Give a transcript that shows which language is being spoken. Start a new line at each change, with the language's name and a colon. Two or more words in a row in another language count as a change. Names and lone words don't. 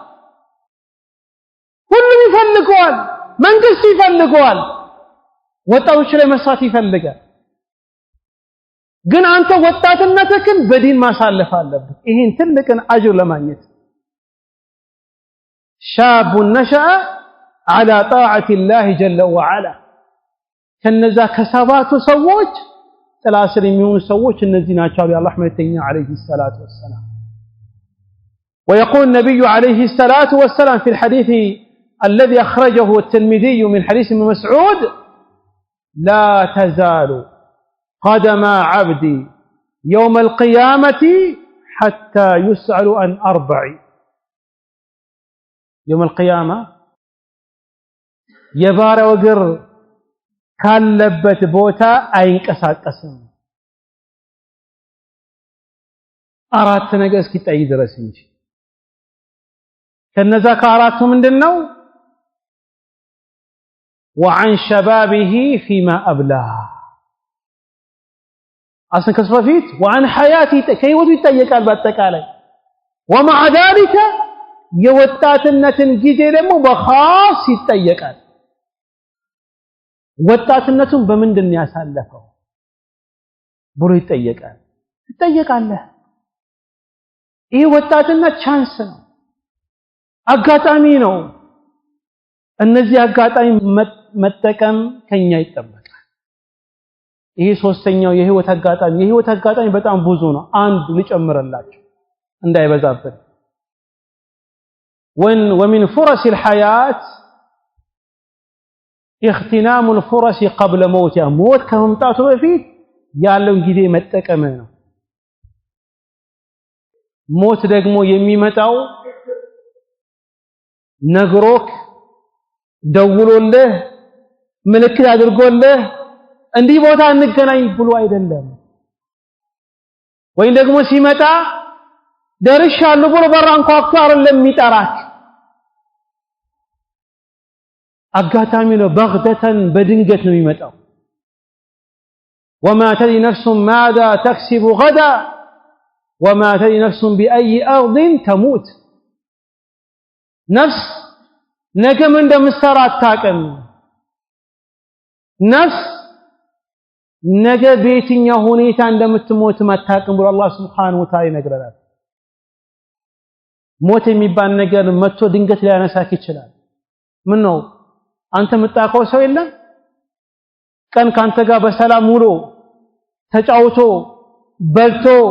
Amharic: ሁሉም ይፈልገዋል፣ መንግስት ይፈልገዋል፣ ወጣቶች ላይ መስራት ይፈልጋል። ግን አንተ ወጣትነትህን በዲን ማሳለፍ አለብህ ይሄን ትልቅን አጅር ለማግኘት።
Arabic: شاب نشأ على طاعة الله جل وعلا
Amharic: ከነዛ ከሰባቱ ሰዎች ጥላ ስር የሚሆኑ ሰዎች እነዚህ ናቸው የአላህ መልእክተኛ
Arabic: عليه الصلاة والسلام. ويقول النبي عليه الصلاة والسلام في الحديث الذي أخرجه الترمذي من حديث ابن مسعود لا تزال قدم عبدي يوم القيامة حتى يسأل عن أربع. يوم القيامة
Amharic: የባሪያው እግር ካለበት ቦታ አይንቀሳቀስም አራት ነገር እስኪጠይ ድረስ እንጂ። ከነዛ ከአራቱ ምንድነው?
Arabic: وعن شبابه فيما أبلى አስን ከስፈፊት وعن حياته
Amharic: ከህይወቱ ይጠየቃል በአጠቃላይ።
Arabic: ومع ذلك
Amharic: የወጣትነትን ጊዜ ደግሞ በኻስ ይጠየቃል። ወጣትነቱን በምንድን ነው ያሳለፈው ብሎ ይጠየቃል። ትጠየቃለህ። ይህ ወጣትነት ቻንስ ነው፣ አጋጣሚ ነው። እነዚህ አጋጣሚ መጠቀም ከኛ ይጠበቃል። ይሄ ሶስተኛው የህይወት አጋጣሚ በጣም ብዙ ነው። አንድ ልጨምርላችሁ እንዳይበዛብን
Arabic: ومن فرص الحياة اغتنام الفرص قبل موتها موت
Amharic: ከመምጣቱ በፊት ያለውን ጊዜ መጠቀም ነው። ሞት ደግሞ የሚመጣው ነግሮክ ደውሎልህ ምልክት አድርጎልህ እንዲህ ቦታ እንገናኝ ብሎ አይደለም። ወይም ደግሞ ሲመጣ ደርሻለሁ ብሎ በራን ኳክቶ አይደለም የሚጠራክ። አጋጣሚ ነው፣ በግደተን በድንገት ነው የሚመጣው።
Arabic: وما تدري نفس ماذا تكسب غدا وما تدري نفس بأي أرض تموت.
Amharic: نفس ነገ ምን እንደምትሰራ አታውቅም። ነፍስ ነገ በየትኛው ሁኔታ እንደምትሞት አታውቅም ብሎ አላህ
Arabic: سبحانه وتعالى
Amharic: ይነግረናል። ሞት የሚባል ነገር መጥቶ ድንገት ሊያነሳክ ይችላል ምን ነው አንተ የምታውቀው ሰው የለም ቀን ካንተ ጋር በሰላም ውሎ ተጫውቶ በልቶ